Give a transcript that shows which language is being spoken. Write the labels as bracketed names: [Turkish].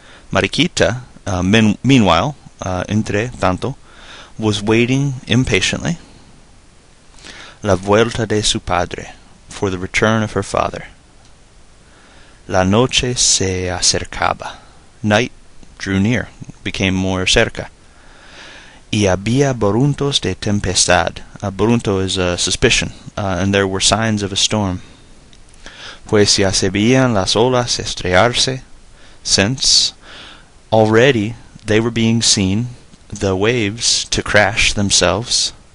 [English] Mariquita, meanwhile, [Spanish] entre tanto, [English] was waiting impatiently, [Spanish] la vuelta de su padre, [English] for the return of her father. [Spanish] La noche se acercaba. [English] Night drew near, became more cerca. [Spanish] Y había baruntos de tempestad. [English] Barunto is a suspicion, and there were signs of a storm. [Spanish] Pues ya se veían las olas estrellarse, [English] since already they were being seen, the waves to crash themselves.